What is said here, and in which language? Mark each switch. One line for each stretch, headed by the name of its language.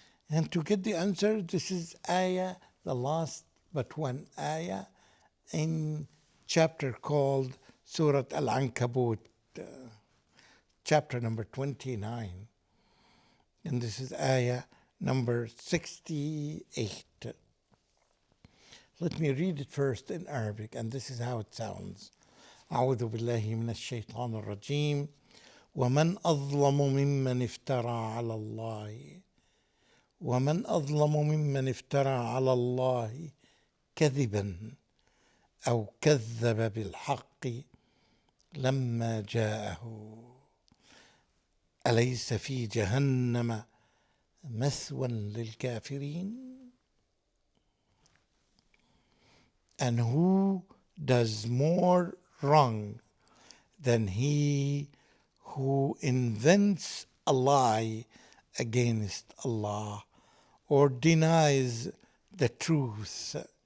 English: And to get the answer, this is ayah, the last but one ayah in chapter called Surah Al-Ankaboot, chapter number 29. And this is ayah number 68. Let me read it first in Arabic, and this is how it sounds.
Arabic: أعوذ بالله من الشيطان الرجيم ومن أظلم ممن افترى على الله ومن أظلم ممن افترى على الله كذبا أو كذب بالحق لما جاءه أليس في جهنم مثوى للكافرين?
English: And who does more wrong than he who invents a lie against Allah or denies the truth?